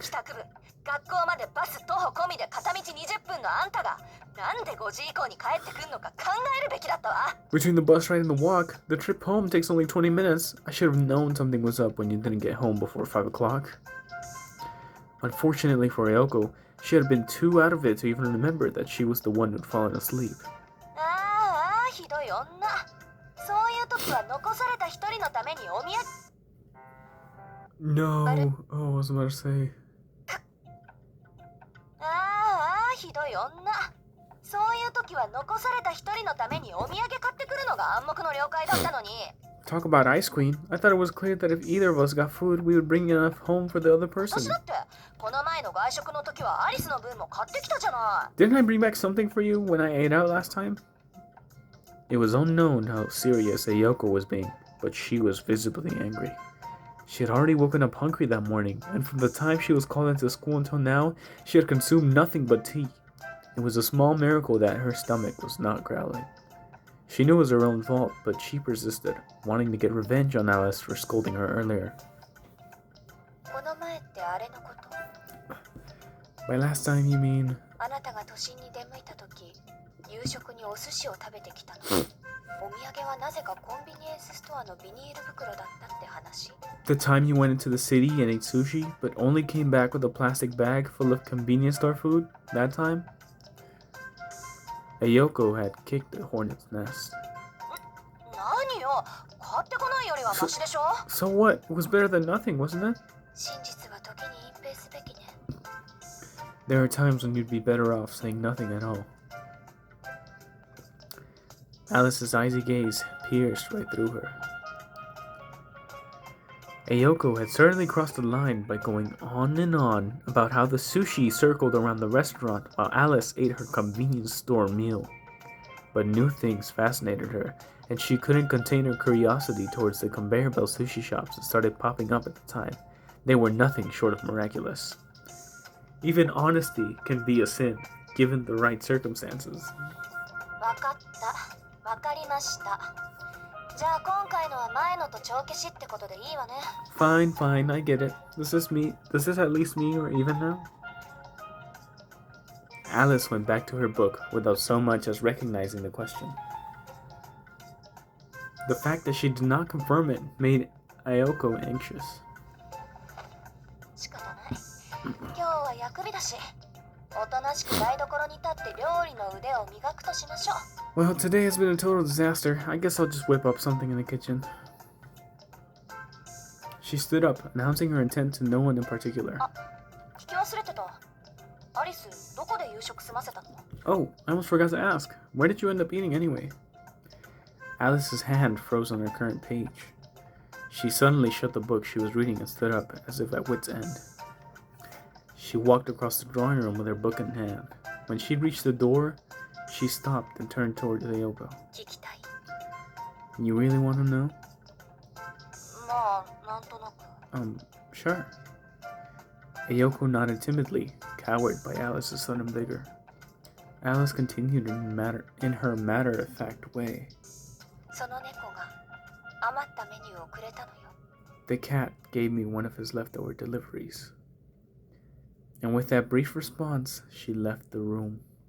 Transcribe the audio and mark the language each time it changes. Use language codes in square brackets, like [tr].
[ja] 帰宅部学校までバス徒歩込みで片道20分のあんたがなんで5時以降に帰ってくるのか考えるべきだったわ [en] Between the bus ride and the walk, the trip home takes only 20 minutes. I should have known something was up when you didn't get home before 5 o'clock. Unfortunately for Ayoko, she had been too out of it to even remember that she was the one who'd fallen asleep. [ja] ああひどい女そういう時は残された一人のためにお土産 [en] No. Oh, I was about to say. [ja] ああひどい女そういう時は残された一人のためにお土産買ってくるのが暗黙の了解だったのに [en] Talk about Ice Queen. I thought it was clear that if either of us got food, we would bring enough home for the other [ja] 私 [en] person. [ja] だってこの前の外食の時はアリスの分も買ってきたじゃない [en] Didn't I bring back something for you when I ate out last time? It was unknown how serious Ayoko was being, but she was visibly angry. She had already woken up hungry that morning, and from the time she was called into school until now, she had consumed nothing but tea. It was a small miracle that her stomach was not growling. She knew it was her own fault, but she persisted, wanting to get revenge on Alice for scolding her earlier. [ja] この前ってあれのこと [en] By last time, you mean... [ja] あなたが都心に出向いた時夕食にお寿司を食べてきたのお土産はなぜかコンビニエンスストアのビニール袋だったって話 [en] The time you went into the city and ate sushi, but only came back with a plastic bag full of convenience store food? That time? Ayoko had kicked the hornet's nest. [ja] 何よ買ってこないよりはマシでしょ [en] So what? It was better than nothing, wasn't it? [ja] 真実は時に隠蔽すべきね [en] There are times when you'd be better off saying nothing at all. Alice's icy gaze pierced right through her. Ayoko had certainly crossed the line by going on and on about how the sushi circled around the restaurant while Alice ate her convenience store meal. But new things fascinated her, and she couldn't contain her curiosity towards the conveyor belt sushi shops that started popping up at the time. They were nothing short of miraculous. Even honesty can be a sin, given the right circumstances. [ja] わかった。わかりました。じゃあ今回のは前のと帳消しってことでいいわね。 [en] Fine, fine, I get it. Does this at least me or even now? Alice went back to her book without so much as recognizing the question. The fact that she did not confirm it made Ayoko anxious. [ja] 仕方ない。今日は薬日だし、おとなしく台所に立って料理の腕を磨くとしましょう。 [en] Well, today has been a total disaster. I guess I'll just whip up something in the kitchen. She stood up, announcing her intent to no one in particular. [ja] あ、聞き忘れてた。アリス、どこで夕食済ませたの？ [en] Oh, I almost forgot to ask. Where did you end up eating anyway? Alice's hand froze on her current page. She suddenly shut the book she was reading and stood up, as if at wit's end. She walked across the drawing room with her book in hand. When she reached the door, she stopped and turned toward Ayoko. [ja] 聞きたい。 [en] You really want to know? [ja] まあ、なんとなく。 [en] Sure. Ayoko nodded timidly, cowered by Alice's sudden vigor. Alice continued in her matter-of-fact way. [ja] その猫が余ったメニューをくれたのよ。 [en] The cat gave me one of his leftover deliveries. And with that brief response, she left the room.